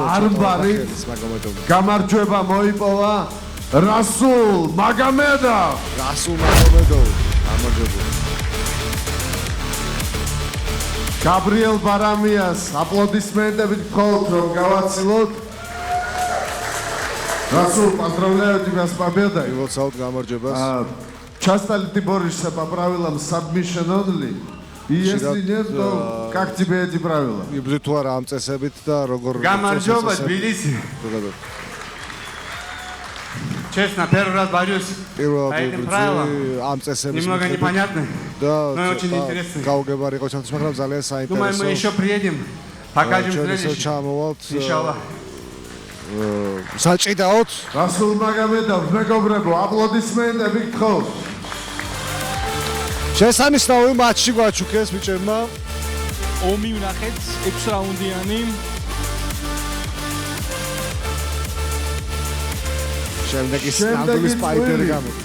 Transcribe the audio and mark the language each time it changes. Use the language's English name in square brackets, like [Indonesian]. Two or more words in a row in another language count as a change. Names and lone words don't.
[Georgian] არბარი გამარჯვება მოიპოვა რასულ მაგომედოვ. გამარჯვება. გაბრიელ ბარამიას აპლოდისმენტებით გქონთ რომ გავაცილოთ. [Russian] Расул, поздравляю тебя с победой. [Georgian] Ილოცავთ გამარჯვებას. [Russian] Часто ли ты борешься по правилам [English] submission only? [Russian] И если нет, то как тебе эти правила? [Georgian] იბრძვი თუ არა ამ წესებით და როგორ Გამარჯობა თბილისი. [Russian] Честно, первый раз борюсь. [Georgian] პირველად [Russian] По этим правилам. [Georgian] ამ წესების [Russian] Немного непонятно, [Georgian] და [Russian] но очень интересно. [Georgian] გაუგებარი იყო ჩემთვის, მაგრამ ძალიან საინტერესო. [Russian] Думаю, мы еще приедем, покажем следующий. следующий. Иншаллах. [Georgian] საჭიდაოთ Расул Магомедов, მეგობრებო, აპლოდისმენტები გთხოვთ. შესანიშნავი მატჩი გვაჩუქეს ბიჭებმა. ომი ვნახეთ 6 რაუნდიანი. შემდეგი ნამდვილი სპაიდერი გამოდის.